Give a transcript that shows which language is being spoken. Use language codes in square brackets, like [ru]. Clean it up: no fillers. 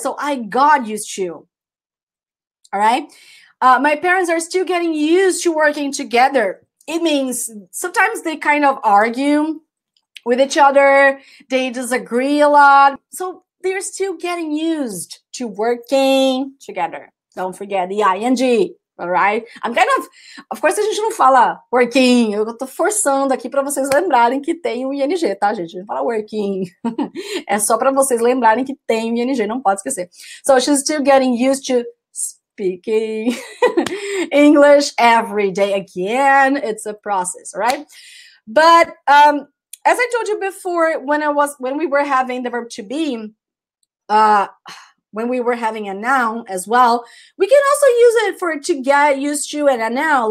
[en] So I got used to. All right, my parents are still getting used to working together. It means sometimes they kind of argue with each other. They disagree a lot. So they're still getting used to working together. Don't forget the ing, all right? I'm kind of course, [pt] a gente não fala working. Eu tô forçando aqui para vocês lembrarem que tem o ing, tá, gente? A gente não fala working. É só para vocês lembrarem que tem o ing, não pode esquecer. [en] So she's still getting used to speaking English every day. Again, it's a process, all right? But as I told you before, when we were having the verb to be, when we were having a noun as well, we can also use it to get used to and a noun.